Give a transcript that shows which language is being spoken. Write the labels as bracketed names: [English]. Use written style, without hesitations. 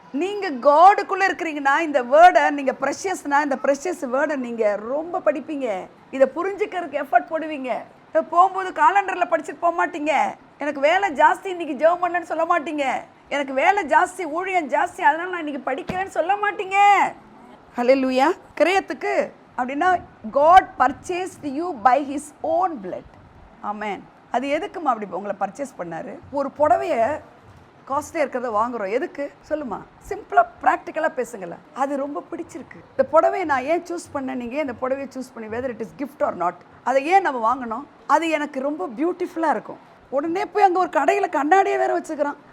[Tamil] நீங்க காடுக்குள்ள இருக்கிறீங்கன்னா இந்த வேர்டை நீங்க ப்ரெஷியஸ்னா, இந்த ப்ரெஷியஸ் வேர்டை நீங்க ரொம்ப படிப்பீங்க, இதை புரிஞ்சுக்கிறதுக்கு எஃபர்ட் போடுவீங்க. போகும்போது காலண்டர்ல படிச்சுட்டு போக மாட்டீங்க, எனக்கு வேலை ஜாஸ்தி இன்னைக்கு ஜெபம் பண்ணேன்னு சொல்ல மாட்டீங்க, எனக்கு வேலை ஜாஸ்தி ஊழியம் ஜாஸ்தி அதனால நான் இன்னைக்கு படிக்கிறேன்னு சொல்ல மாட்டீங்க. ஹல்லேலூயா. கிரயத்துக்கு அப்படின்னா [English] God purchased you by his own blood. Amen. [Tamil] அது எதுக்குமா அப்படி உங்களை பர்ச்சேஸ் பண்ணாரு? ஒரு புடவையை காஸ்ட்லியாக இருக்கிறத வாங்குறோம், எதுக்கு சொல்லுமா? சிம்பிளாக ப்ராக்டிக்கலாக பேசுங்களேன். அது ரொம்ப பிடிச்சிருக்கு. இந்த புடவையை நான் ஏன் சூஸ் பண்ணேன், நீங்கள் ஏன் இந்த புடவையை சூஸ் பண்ணி, [English] whether it is gift or not, [Tamil] அதை ஏன் நம்ம வாங்கணும்? அது எனக்கு ரொம்ப பியூட்டிஃபுல்லாக இருக்கும். உடனே போய் அங்கே ஒரு கடையில் கண்ணாடியை வேற வச்சுக்கிறான்.